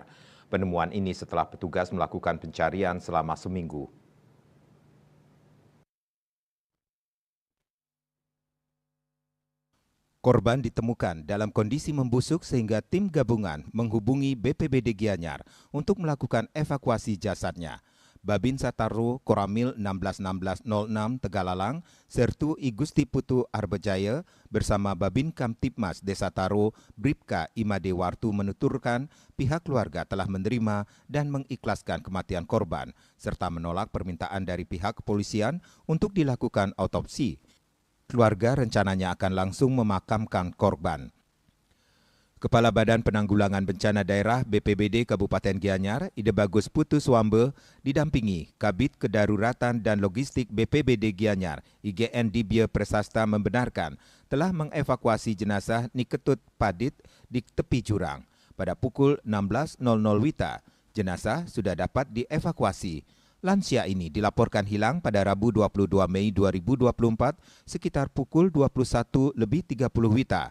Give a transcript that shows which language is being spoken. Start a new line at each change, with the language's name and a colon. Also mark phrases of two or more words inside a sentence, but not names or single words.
Indonesian: Penemuan ini setelah petugas melakukan pencarian selama seminggu. Korban ditemukan dalam kondisi membusuk sehingga tim gabungan menghubungi BPBD Gianyar untuk melakukan evakuasi jasadnya. Babinsa Taru Koramil 161606 Tegalalang sertu I Gusti Putu Arbejaya bersama Babin Kamtipmas Desa Taru Bribka Imade Wartu menuturkan pihak keluarga telah menerima dan mengikhlaskan kematian korban serta menolak permintaan dari pihak kepolisian untuk dilakukan autopsi. Keluarga rencananya akan langsung memakamkan korban. Kepala Badan Penanggulangan Bencana Daerah BPBD Kabupaten Gianyar, Ide Bagus Putu Swambe, didampingi Kabid Kedaruratan dan Logistik BPBD Gianyar, IGN Dibye Presasta membenarkan telah mengevakuasi jenazah Niketut Padit di tepi jurang. Pada pukul 16.00 WITA, jenazah sudah dapat dievakuasi. Lansia ini dilaporkan hilang pada Rabu 22 Mei 2024 sekitar pukul 21.30 WITA.